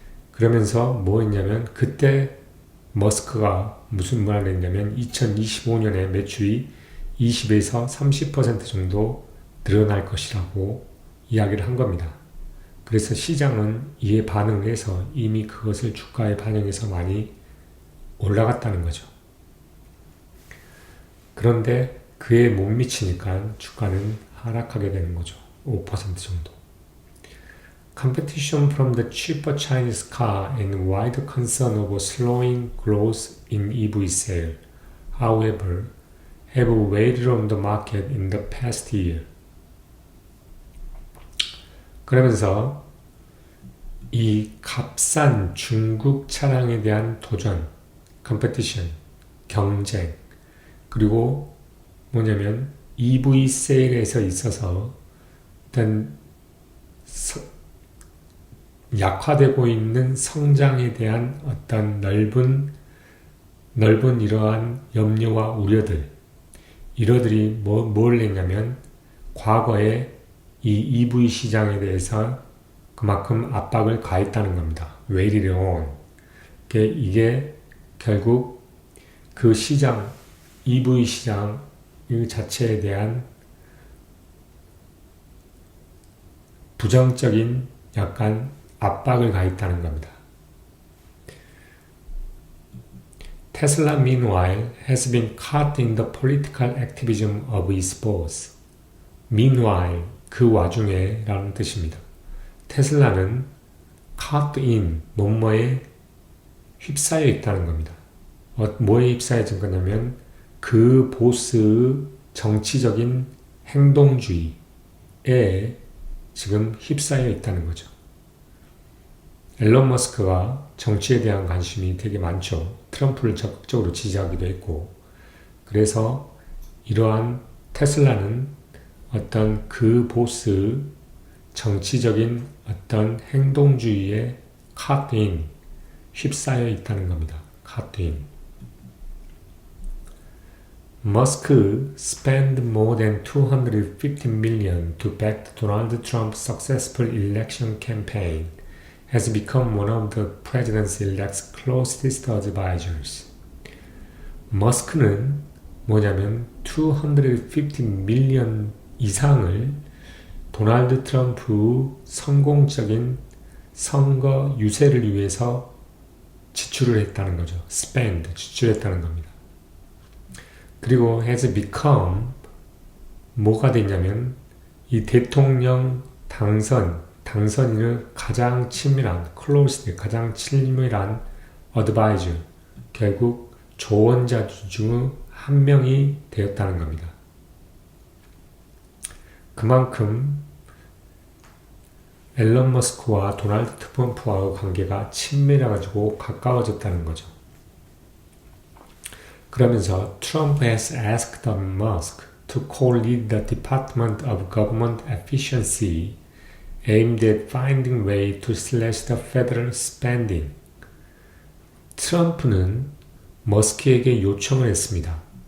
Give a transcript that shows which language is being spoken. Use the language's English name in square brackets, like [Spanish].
[Korean] 그러면서 뭐 했냐면 그때 머스크가 무슨 말을 했냐면 2025년에 매출이 20에서 30% 정도 늘어날 것이라고 이야기를 한 겁니다. 그래서 시장은 이에 반응을 해서 이미 그것을 주가에 반영해서 많이 올라갔다는 거죠. 그런데 그에 못 미치니까 주가는 하락하게 되는 거죠. 5% 정도. [English] Competition from the cheaper Chinese car and wider concern over slowing growth in EV sale, however, have weighed on the market in the past year. [Korean] 그러면서 이 값싼 중국 차량에 대한 도전, competition, 경쟁, 그리고 뭐냐면 EV 세일에서 있어서 일단 약화되고 있는 성장에 대한 어떤 넓은 이러한 염려와 우려들, 이러들이 뭘 했냐면 과거에 이 EV 시장에 대해서 그만큼 압박을 가했다는 겁니다. [English] weighed on. [Korean] 이게 결국 그 시장, EV 시장 이 자체에 대한 부정적인 약간 압박을 가했다는 겁니다. [English] Tesla meanwhile has been caught in the political activism of its boss. [Korean] meanwhile 그 와중에 라는 뜻입니다. 테슬라는 [English] caught in [Korean] 뭐뭐에 휩싸여 있다는 겁니다. 뭐에 휩싸여진 거냐면 그 보스의 정치적인 행동주의에 지금 휩싸여 있다는 거죠. 앨런 머스크가 정치에 대한 관심이 되게 많죠. 트럼프를 적극적으로 지지하기도 했고, 그래서 이러한 테슬라는 어떤 그 보스의 정치적인 어떤 행동주의에 [English] caught in, [Korean] 휩싸여 있다는 겁니다. [English] caught in. Musk spent more than $250 million to back Donald Trump's successful election campaign. has become one of the president-elect's closest advisors. [Korean] 머스크는 뭐냐면 250 밀리언 이상을 도널드 트럼프 성공적인 선거 유세를 위해서 지출을 했다는 거죠. spend, 지출했다는 겁니다. 그리고 [English] has become [Korean] 뭐가 됐냐면 이 대통령 당선인을 가장 친밀한 close, 가장 친밀한 advisor, 결국 조언자 중 한 명이 되었다는 겁니다. 그만큼 앨런 머스크와 도널드 트럼프와의 관계가 친밀해가지고 가까워졌다는 거죠. 그러면서 [English] Trump has asked Musk to co-lead the Department of Government Efficiency aimed at finding way to slash the federal spending. [Korean] 트럼프는 머스크에게 요청을 했습니다.